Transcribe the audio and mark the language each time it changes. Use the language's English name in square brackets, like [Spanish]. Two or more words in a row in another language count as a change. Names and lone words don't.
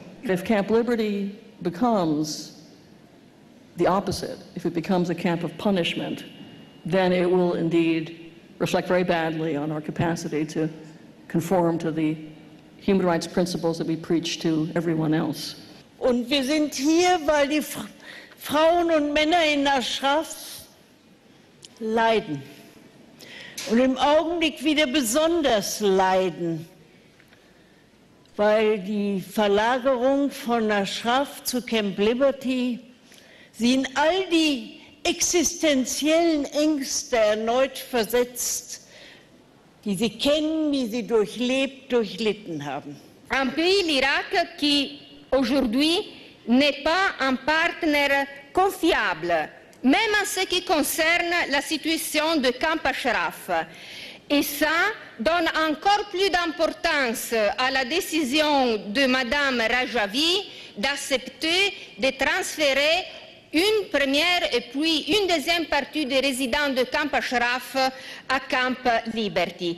[English] If Camp Liberty becomes the opposite, if it becomes a camp of punishment, then it will indeed reflect very badly on our capacity to conform to the human rights principles that we preach to everyone else. [German] Und wir sind hier, weil die Frauen und Männer in Ashraf leiden. Und im Augenblick wieder besonders leiden, weil die Verlagerung von Ashraf zu Camp Liberty sie in all die existenziellen Ängste erneut versetzt, die sie kennen, die sie durchlebt, durchlitten haben. [French] Un pays, l'Irak, qui aujourd'hui n'est pas un partenaire confiable, même en ce qui concerne la situation de Camp Ashraf. Et ça donne encore plus d'importance à la décision de Mme Rajavi d'accepter de transférer une première et puis une deuxième partie des résidents de Camp Ashraf à Camp Liberty.